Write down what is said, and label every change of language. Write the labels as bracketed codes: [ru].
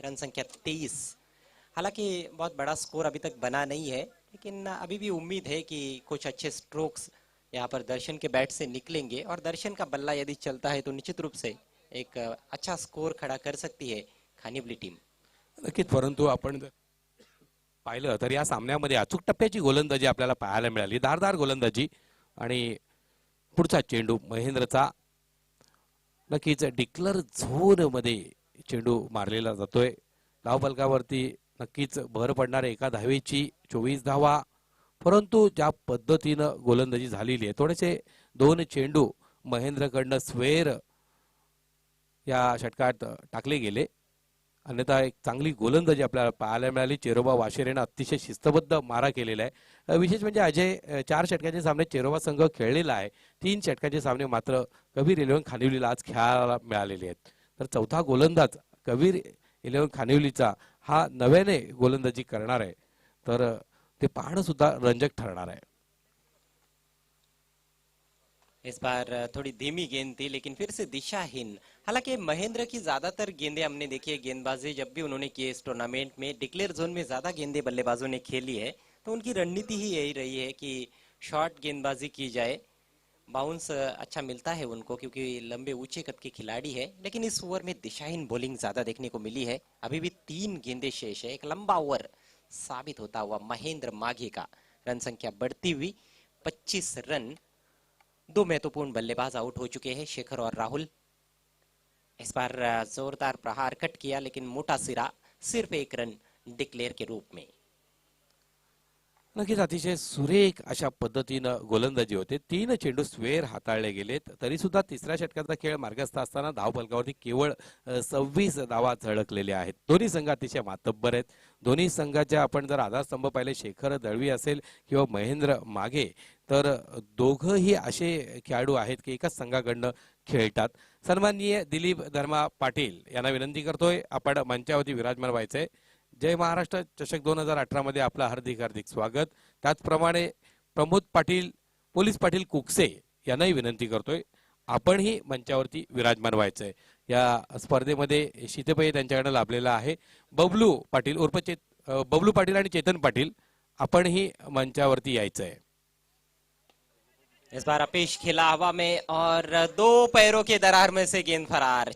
[hi] Run संख्या 23. हालांकि बहुत बड़ा स्कोर अभी तक बना नहीं है, लेकिन अभी भी उम्मीद है कि कुछ अच्छे स्ट्रोक्स यहाँ पर दर्शन के बैट से निकलेंगे और दर्शन का बल्ला यदि चलता है तो निश्चित रूप से एक अच्छा स्कोर खड़ा कर सकती है खानिवली टीम. [mr] नक्कीच, परंतु आपण पाहिलं तर या सामन्यामध्ये अचूक टप्प्याची गोलंदाजी आपल्याला पाहायला मिळाली. धारदार गोलंदाजी आणि पुढचा चेंडू महेंद्रचा. नक्कीच डिक्लेअर झोन मध्ये चेंडू मारलेला जातोय. धाव फलकावरती नक्कीच भर पडणार एका धावेची. 24 धावा, परंतु ज्या पद्धतीनं गोलंदाजी झालेली आहे, थोडेसे 2 चेंडू महेंद्रकडनं स्वेर या षटकात टाकले गेले. अन्यथा एक चांगली गोलंदाजी आपल्याला पाहायला मिळाली. चेरोबा वाशेरेनं अतिशय शिस्तबद्ध मारा केलेला आहे. विशेष म्हणजे अजय 4 षटकांचे सामने चेरोबा संघ खेळलेला आहे. 3 षटकांचे सामने मात्र कबीर 11 खानिवलीला आज खेळायला मिळालेले आहेत. तर चौथा गोलंदाज कबीर 11 खानिवलीचा हा नव्याने गोलंदाजी करणार आहे. तर ते पाहणं सुद्धा रंजक ठरणार आहे. [hi] इस बार थोड़ी धीमी गेंद थी लेकिन फिर से दिशाहीन। हालांकि महेंद्र की ज्यादातर गेंदें हमने देखी है, गेंदबाजी जब भी उन्होंने की इस टूर्नामेंट में डिक्लेयर जोन में ज्यादा गेंदें बल्लेबाजों ने खेली है, तो उनकी रणनीति ही यही रही है कि शॉर्ट गेंदबाजी की जाए। बाउंस अच्छा मिलता है उनको क्योंकि लंबे ऊंचे कद के खिलाड़ी है, लेकिन इस ओवर में दिशाहीन बॉलिंग ज्यादा देखने को मिली है। अभी भी 3 गेंदें शेष है। एक लंबा ओवर साबित होता हुआ महेंद्र माघे का रन संख्या बढ़ती हुई 25 रन। 2 महत्वपूर्ण बल्लेबाज आउट हो चुके हैं, शेखर और राहुल। इस बार जोरदार प्रहार कट किया लेकिन मोटा सिरा, सिर्फ 1 रन डिक्लेयर के रूप में। [mr] नक्कीच अतिशय सुरेख अशा पद्धतीनं गोलंदाजी होते. 3 चेंडू स्वेर हाताळले गेलेत. तरी सुद्धा तिसऱ्या षटकाचा खेळ मार्गस्थ असताना धावफलकावरती केवळ 26 धावा झळकलेल्या आहेत. दोन्ही संघ अतिशय मातब्बर आहेत. दोन्ही संघाच्या आपण जर आधारस्तंभ पाहिले, शेखर दळवी असेल किंवा महेंद्र माघे, तर दोघंही असे खेळाडू आहेत की एकाच संघाकडनं खेळतात. सन्माननीय दिलीप धर्मा पाटील यांना विनंती करतोय, आपण मंचावरती विराजमान व्हायचंय. जय महाराष्ट्र चषक 2018 मध्ये आपलं हार्दिक हार्दिक स्वागत. त्याचप्रमाणे प्रमोद पाटील, पोलीस पाटील कुकसे यांनाही विनंती करतोय, आपणही मंचावरती विराजमान व्हायचंय. या स्पर्धेमध्ये शीतपेय त्यांच्याकडे लाभलेला आहे. बबलू पाटील उर्फ बबलू पाटील आणि चेतन पाटील, आपणही मंचावरती यायचंय. [hi] इस बार अपेश खेला हवा में और 2 पैरों के दरार में से गेंद फरार।